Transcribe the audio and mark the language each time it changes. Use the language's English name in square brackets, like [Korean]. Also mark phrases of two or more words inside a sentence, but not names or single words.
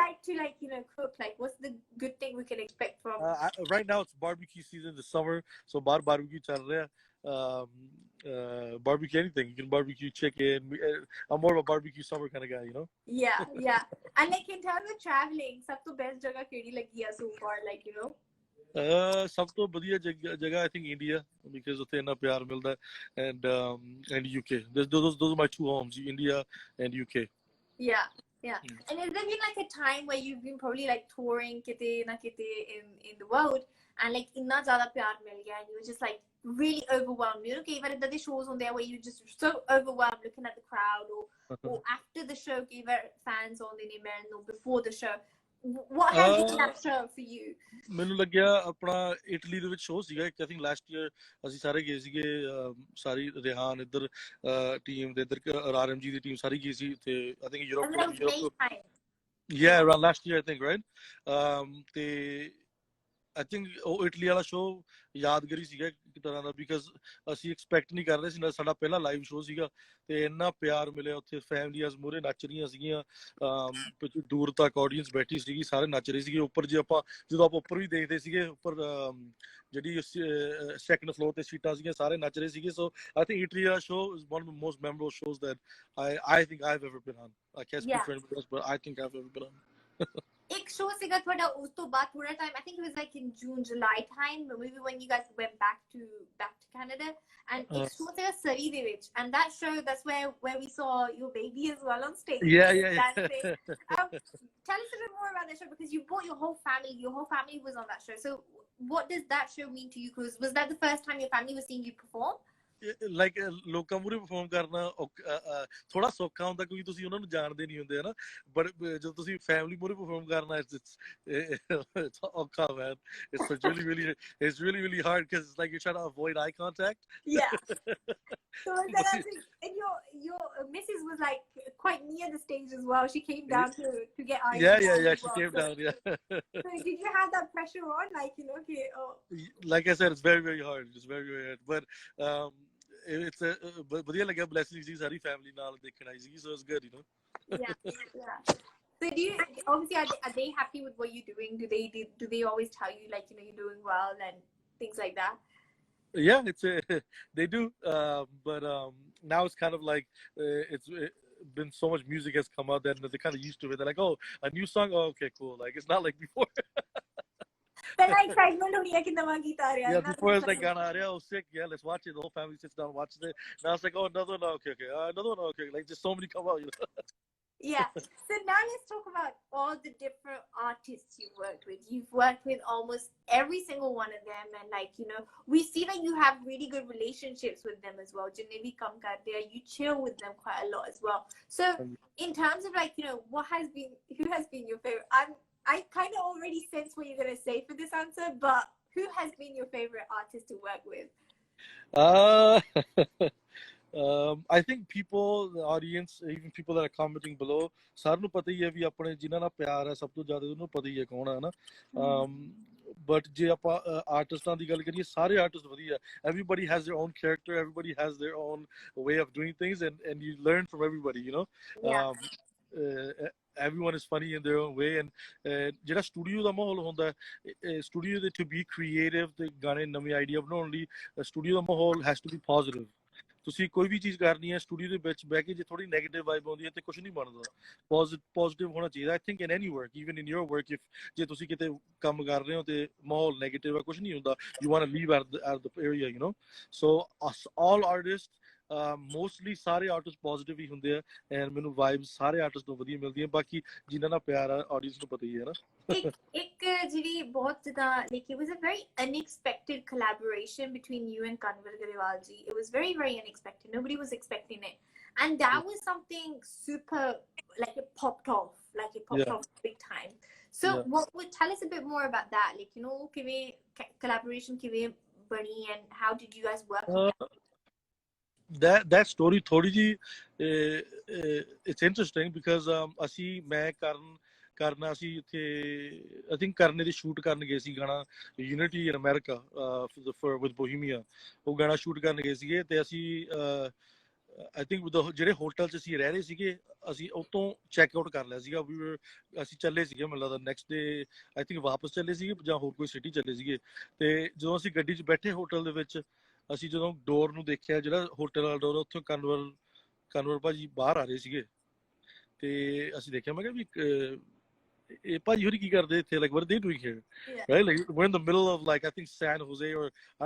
[English] you like to, like, you know, cook? Like, what's the good thing we can expect from? Right now it's barbecue season this summer, so barbecue [Punjabi] ਚੱਲ ਰਿਹਾ ਹੈ. [English] Barbecue anything. You can barbecue chicken. I'm more of a barbecue summer kind of guy, you know. Yeah, yeah. And like in terms of traveling, [Punjabi] ਸਭ ਤੋਂ best ਜਗ੍ਹਾ ਕਿਹੜੀ ਲੱਗੀ ਹੈ [English] so far, like, you know? [Punjabi] ਸਭ ਤੋਂ ਵਧੀਆ ਜਗ੍ਹਾ [English] I think India because [Punjabi] ਉੱਥੇ ਇੰਨਾ ਪਿਆਰ ਮਿਲਦਾ and UK. [English] Those are my two homes, India and UK. Yeah, yeah. And has there been like a time where you've been probably like touring [Punjabi] ਕਿਤੇ ਨਾ ਕਿਤੇ [English] in the world and like [Punjabi] ਇੰਨਾ ਜ਼ਿਆਦਾ ਪਿਆਰ ਮਿਲ ਗਿਆ [English] and you were just like really overwhelmed? You know, [Punjabi] ਕਈ ਬਾਰ ਇੱਦਾਂ ਦੇ [English] shows on there where you just so overwhelmed looking at the crowd or after the show [Punjabi] ਕਈ ਬਾਰ [English] fans on the milne or before the show. What has been that show for you? [Punjabi] ਮੈਨੂੰ ਲੱਗਿਆ ਆਪਣਾ ਇਟਲੀ ਦੇ ਵਿੱਚ ਸ਼ੋਅ ਸੀਗਾ ਇੱਕ [English] I think last year [Punjabi] ਅਸੀਂ ਸਾਰੇ ਗਏ ਸੀਗੇ ਸਾਰੀ ਰਿਹਾਨ ਇੱਧਰ ਟੀਮ ਦੇ ਇੱਧਰ ਆਰਐਮਜੀ ਦੀ ਟੀਮ ਸਾਰੀ ਗਈ ਸੀ ਤੇ [English] I think [Punjabi] ਯੂਰਪ [English] yeah around last year I think right [Punjabi] ਤੇ [English] I think [Punjabi] ਉਹ ਇਟਲੀ ਵਾਲਾ ਸ਼ੋਅ ਯਾਦਗਾਰੀ ਸੀਗਾ ਇੱਕ ਤਰ੍ਹਾਂ ਦਾ ਬਿਕਾਜ਼ ਅਸੀਂ ਐਕਸਪੈਕਟ ਨਹੀਂ ਕਰ ਰਹੇ ਸੀ ਸਾਡਾ ਪਹਿਲਾ [English] live show [Punjabi] ਸੀਗਾ ਤੇ ਇੰਨਾ ਪਿਆਰ ਮਿਲਿਆ ਉੱਥੇ ਫੈਮਲੀਆਂ ਮੂਹਰੇ ਨੱਚ ਰਹੀਆਂ ਸੀਗੀਆਂ ਦੂਰ ਤੱਕ ਆਡੀਅנס ਬੈਠੀ ਸੀਗੀ ਸਾਰੇ ਨੱਚ ਰਹੇ ਸੀਗੇ ਉੱਪਰ ਜਦੋਂ ਆਪਾਂ ਉੱਪਰ ਵੀ ਦੇਖਦੇ ਸੀਗੇ ਉੱਪਰ ਜਿਹੜੀ [English] second floor [Punjabi] ਤੇ ਸੀਟਾਂ ਸੀਗੀਆਂ ਸਾਰੇ ਨੱਚ ਰਹੇ ਸੀਗੇ [English] so I think [Punjabi] ਇਟਲੀ ਵਾਲਾ ਸ਼ੋਅ [English] is one of the most memorable shows that I think I've ever been on. I can't speak for anybody else, but I think I've ever been on. [Punjabi] ਇੱਕ ਸ਼ੋਅ ਸੀਗਾ ਥੋੜ੍ਹਾ ਉਸ ਤੋਂ ਬਾਅਦ ਥੋੜ੍ਹਾ ਟਾਈਮ [English] I think it was like in June July time maybe when you guys went back to Canada and [Punjabi] ਇੱਕ ਸ਼ੋਅ ਸੀਗਾ ਸਰੀ ਦੇ ਵਿੱਚ [English] and that show that's where we saw your baby as well on stage. Yeah. Tell us a bit more about that show because you brought your whole family was on that show, so what does that show mean to you? Because was that the first time your family was seeing you perform? [Punjabi] ਲਾਈਕ ਲੋਕਾਂ ਮੂਹਰੇ ਪਰਫਾਰਮ ਕਰਨਾ ਥੋੜਾ ਸੌਖਾ ਹੁੰਦਾ ਕਿਉਂਕਿ ਤੁਸੀਂ ਉਹਨਾਂ ਨੂੰ ਜਾਣਦੇ ਨਹੀਂ ਹੁੰਦੇ ਹਨਾ ਬਟ ਜਦੋਂ ਤੁਸੀਂ ਫੈਮਿਲੀ ਮੂਹਰੇ ਪਰਫਾਰਮ ਕਰਨਾ it's ਔਖਾ man. [English] It's really hard because it's like you're trying to avoid eye contact. Yeah. So and your missus was like quite near the stage as well. She came down to get eyes. Yeah. She came down. Yeah. So did you have that pressure on, like, you know, okay? Oh. Like I said, it's very hard. It's very hard. But it's [Punjabi] ਵਧੀਆ ਲੱਗਿਆ blessing ਸੀ ਸਾਰੀ ਫੈਮਿਲੀ ਨਾਲ ਦੇਖਣ ਆਈ ਸੀ [English] so it's good, you know. Yeah. So do you obviously are they happy with what you're doing? Do they always tell you like, you know, you're doing well and things like that? Yeah, they do, but now it's kind of like it's been so much music has come out that they're kind of used to it. They're like, oh, a new song, oh, okay, cool. Like it's not like before. [Punjabi] ਪਹਿਲਾਂ excitement ਹੋਣੀ ਹੈ ਕਿ ਨਵਾਂ ਗੀਤ ਆ ਰਿਹਾ ਹੈ. [English] Yeah, before it's like [Punjabi] ਗਾਣਾ ਆ ਰਿਹਾ, [English] oh sick, yeah, let's watch it. The whole family sits down and watches it. Now it's like, oh, another one, okay, another one, okay. Like just so many come out, you know. Yeah. So now let's talk about all the different artists you've worked with. You've worked with almost every single one of them, and like, you know, we see that you have really good relationships with them as well. [Punjabi] ਜਿਨ੍ਹੇ ਭੀ ਕੰਮ ਕਰਦੇ ਹੈ, [English] you chill with them quite a lot as well. So in terms of like, you know, who has been your favorite? I kind of already sense what you're gonna say for this answer, but who has been your favorite artist to work with? I think people, the audience, even people that are commenting below, [Punjabi] ਸਾਰਿਆਂ ਨੂੰ ਪਤਾ ਹੀ ਹੈ ਵੀ ਆਪਣੇ ਜਿਨ੍ਹਾਂ ਨਾਲ ਪਿਆਰ ਹੈ ਸਭ ਤੋਂ ਜ਼ਿਆਦਾ ਉਹਨੂੰ ਪਤਾ ਹੀ ਹੈ ਕੌਣ ਹੈ ਨਾ ਬਟ ਜੇ ਆਪਾਂ ਆਰਟਿਸਟਾਂ ਦੀ ਗੱਲ ਕਰੀਏ ਸਾਰੇ ਆਰਟਿਸਟ ਵਧੀਆ [English] everybody has their own character, everybody has their own way of doing things and you learn from everybody, you know. Everyone is funny in their own way and [Punjabi] ਜਿਹੜਾ ਸਟੂਡੀਓ ਦਾ ਮਾਹੌਲ ਹੁੰਦਾ ਸਟੂਡੀਓ ਦੇ [English] to be creative [Punjabi] ਤੇ ਗਾਣੇ ਨਵੇਂ ਆਈਡੀਆ ਬਣਾਉਣ ਲਈ ਸਟੂਡੀਓ ਦਾ ਮਾਹੌਲ [English] has to be positive. [Punjabi] ਤੁਸੀਂ ਕੋਈ ਵੀ ਚੀਜ਼ ਕਰਨੀ ਹੈ ਸਟੂਡੀਓ ਦੇ ਵਿੱਚ ਬਹਿ ਕੇ ਜੇ ਥੋੜੀ [English] negative vibe [Punjabi] ਆਉਂਦੀ ਹੈ ਤੇ ਕੁਝ ਨਹੀਂ ਬਣਦਾ ਪੋਜ਼ਿਟਿਵ ਹੋਣਾ ਚਾਹੀਦਾ [English] I think in any work even in your work if [Punjabi] ਜੇ ਤੁਸੀਂ ਕਿਤੇ ਕੰਮ ਕਰ ਰਹੇ ਹੋ ਤੇ ਮਾਹੌਲ ਨੈਗੇਟਿਵ ਹੈ ਕੁਝ ਨਹੀਂ ਹੁੰਦਾ [English] you want to leave at the area you know so all artist mostly [Punjabi] ਸਾਰੇ ਆਰਟਿਸਟ ਪੋਜ਼ਿਟਿਵ ਹੀ ਹੁੰਦੇ ਆ ਐਂਡ ਮੈਨੂੰ ਵਾਈਬਸ ਸਾਰੇ ਆਰਟਿਸਟ ਤੋਂ ਵਧੀਆ ਮਿਲਦੀਆਂ ਬਾਕੀ ਜਿਨ੍ਹਾਂ ਨਾਲ ਪਿਆਰ ਆ ਆਡੀਅנס ਨੂੰ ਪਤਾ ਹੀ ਹੈ ਨਾ ਇੱਕ ਜਿਹੜੀ ਬਹੁਤ ਜ਼ਿਆਦਾ [English] like it was a very unexpected collaboration between you and Kanwar Grewal ji. It was very, very unexpected. Nobody was expecting it. And that was something super, like it popped off big time. So what would tell us a bit more about that? Like, you know, collaboration bani and how did you guys work on that? That story [Punjabi] ਥੋੜੀ ਜੀ [English] it's interesting because [Punjabi] ਅਸੀਂ ਮੈਂ ਕਰਨਾ ਸੀ ਇੱਥੇ [English] I think [Punjabi] ਕਰਨੇ ਦੀ ਸ਼ੂਟ ਕਰਨ ਗਏ ਸੀ ਗਾਣਾ ਯੂਨਿਟੀ ਇਨ ਅਮਰੀਕਾ [English] for with [Punjabi] Bohemia ਉਹ ਗਾਣਾ ਸ਼ੂਟ ਕਰਨ ਗਏ ਸੀਗੇ ਤੇ ਅਸੀਂ [English] I think [Punjabi] ਜਿਹੜੇ ਹੋਟਲ 'ਚ ਅਸੀਂ ਰਹਿ ਰਹੇ ਸੀਗੇ ਅਸੀਂ ਉਤੋਂ [English] check out [Punjabi] ਕਰ ਲਿਆ ਸੀਗਾ ਅਸੀਂ ਚੱਲੇ ਸੀਗੇ ਮੈਨੂੰ ਲੱਗਦਾ [English] next day I think [Punjabi] ਵਾਪਸ ਚੱਲੇ ਸੀਗੇ ਜਾਂ ਹੋਰ ਕੋਈ ਸਿਟੀ ਚੱਲੇ ਸੀਗੇ ਤੇ ਜਦੋਂ ਅਸੀਂ ਗੱਡੀ 'ਚ ਬੈਠੇ ਹੋਟਲ ਦੇ ਵਿੱਚ ਅਸੀਂ ਜਦੋਂ ਡੋਰ ਨੂੰ ਦੇਖਿਆ ਜਿਹੜਾ ਹੋਟਲ ਵਾਲਾ ਡੋਰ ਉੱਥੋਂ ਕਨਵਰ ਭਾਜੀ ਬਾਹਰ ਆ ਰਹੇ ਸੀਗੇ ਤੇ ਅਸੀਂ ਦੇਖਿਆ ਮੈਂ ਕਿਹਾ ਵੀ ਇਹ ਭਾਜੀ ਹੋਰੀ ਕੀ ਕਰਦੇ ਇੱਥੇ [English] like what are they doing here right like we're in the middle of like I think San Jose or I